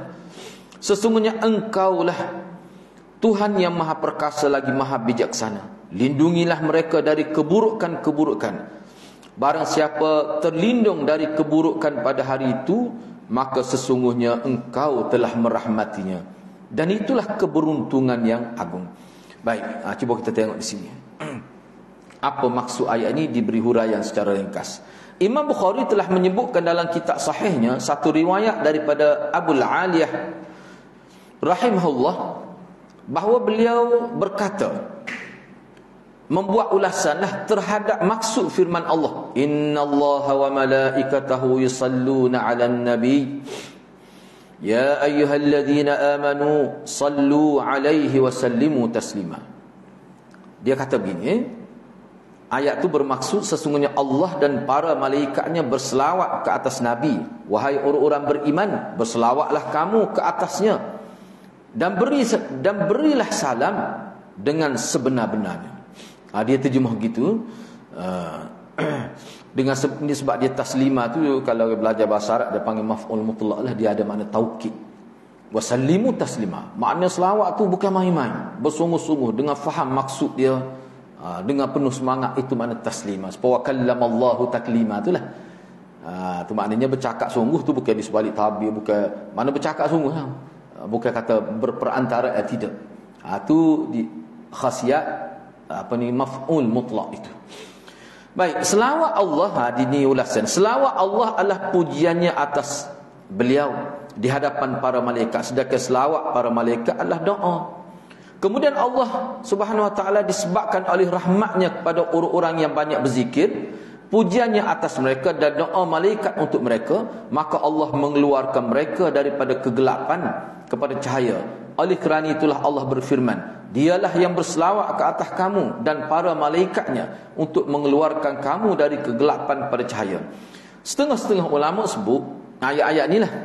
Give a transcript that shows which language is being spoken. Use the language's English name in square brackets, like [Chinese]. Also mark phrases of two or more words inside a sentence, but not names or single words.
[Malay] Sesungguhnya Engkaulah Tuhan yang maha perkasa lagi maha bijaksana. Lindungilah mereka dari keburukan-keburukan. Barang siapa terlindung dari keburukan pada hari itu, maka sesungguhnya Engkau telah merahmatinya. Dan itulah keberuntungan yang agung. Baik, cuba kita tengok di sini. Apa maksud ayat ini diberi huraian secara ringkas. Imam Bukhari telah menyebutkan dalam kitab sahihnya satu riwayat daripada Abul Aliyah rahimahullah, bahawa beliau berkata, membuat ulasanlah terhadap maksud firman Allah, [Arabic] إن الله وملائكته يصلون على النبي يا أيها الذين آمنوا صلوا عليه وسلموا تسليما. [Malay] Dia kata begini, ayat itu bermaksud sesungguhnya Allah dan para malaikatnya berselawat ke atas Nabi. Wahai orang-orang beriman, berselawatlah kamu ke atasnya, dan berilah salam dengan sebenar-benarnya. Dia terjemah gitu. Dengan sebab dia taslima tu, kalau belajar bahasa Arab dia panggil [Arabic] مفعول مطلق [Malay] lah, dia ada makna taukid. [Arabic] وسلموا تسليما, [Malay] makna selawat tu bukan main-main, bersungguh-sungguh dengan faham maksud dia, dengan penuh semangat, itu makna taslima. [Arabic] وكلم الله تكليما [Malay] itulah. Tu maknanya bercakap sungguh, tu bukan di sebalik tabir, bukan mana bercakap sungguh, bukan kata berperantara, tidak. Tu di khasiat [Arabic] مفعول مطلق [Malay] itu. Baik, selawat Allah, ini ulasan. Selawat Allah adalah pujiannya atas beliau di hadapan para malaikat, sedangkan selawat para malaikat adalah doa. Kemudian Allah [Arabic] سبحانه وتعالى [Malay] disebabkan oleh rahmatnya kepada orang-orang yang banyak berzikir, pujiannya atas mereka dan doa malaikat untuk mereka, maka Allah mengeluarkan mereka daripada kegelapan kepada cahaya. Oleh kerana itulah Allah berfirman, Dialah yang berselawat ke atas kamu dan para malaikatnya untuk mengeluarkan kamu dari kegelapan pada cahaya. Setengah-setengah ulama sebut ayat-ayat ni lah.